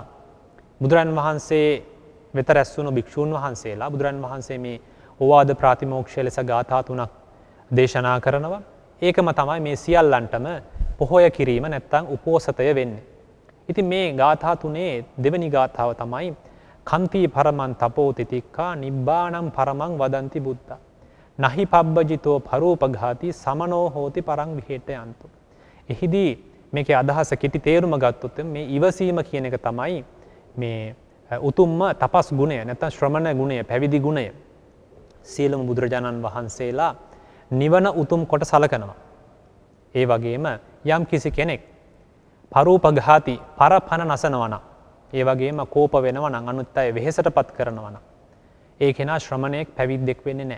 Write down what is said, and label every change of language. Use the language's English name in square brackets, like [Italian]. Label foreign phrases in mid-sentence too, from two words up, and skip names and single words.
[Sinhala] බුදුරජාණන් වහන්සේ වෙත රැස් වුණු භික්ෂූන් වහන්සේලා බුදුරජාණන් වහන්සේ මේ ඕවාද ප්‍රාතිමෝක්ෂය ලෙස ගාථා 3ක් දේශනා කරනවා. ඒකම තමයි මේ සියල්ලන්ටම පොහොය කිරීම නැත්තම් උපෝසතය වෙන්නේ. ඉතින් මේ ගාථා 3 දෙවෙනි ගාථාව තමයි [Pali] කන්ති පරමං තපෝ තිතික්ඛා නිබ්බාණං පරමං වදන්ති බුද්ධා. නහි පබ්බජිතෝ පරූපඝාති සමනෝ හෝති පරං විහෙට්ටයන්තු. [Sinhala] එහිදී මේකේ අදහස කෙටි තේරුම ගත්තොත් මේ ඉවසීම කියන එක තමයි මේ උතුම්ම තපස් ගුණය නැත්නම් ශ්‍රමණ ගුණය, පැවිදි ගුණය. සියලුම බුදුරජාණන් වහන්සේලා නිවන උතුම් කොට සලකනවා. ඒ වගේම යම් කිසි කෙනෙක් පරූපඝාති පරපණ නසනවා නම්, ඒ වගේම කෝප වෙනවා නම්, අනුත් අය වෙහෙසටපත් කරනවා නම්, ඒ කෙනා ශ්‍රමණයෙක් පැවිද්දෙක් වෙන්නේ නැහැ.